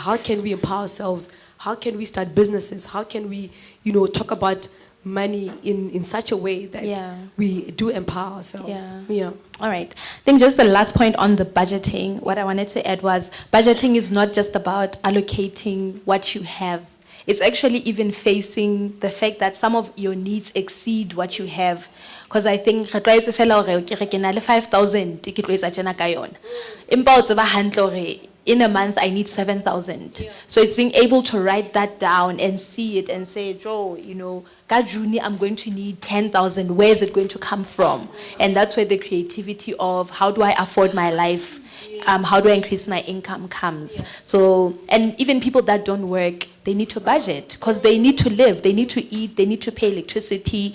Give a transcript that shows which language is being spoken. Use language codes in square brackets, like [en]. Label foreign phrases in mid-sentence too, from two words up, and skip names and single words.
[en] How can we empower ourselves? How can we start businesses? How can we, talk about money in such a way that we do empower ourselves? Yeah. All right. I think just the last point on the budgeting, what I wanted to add was budgeting is not just about allocating what you have. It's actually even facing the fact that some of your needs exceed what you have. Because I think [st] re tlwaetse fela hore ke na le 5,000 ke tlo etsa tjena ka yona. Empa o tseba hantle hore [en] in a month I need 7,000. So it's being able to write that down and see it and say, Joe, ka June I'm going to need 10,000. Where is it going to come from? And that's where the creativity of how do I afford my life? How do I increase my income comes. So, and even people that don't work, they need to budget because they need to live, they need to eat, they need to pay electricity.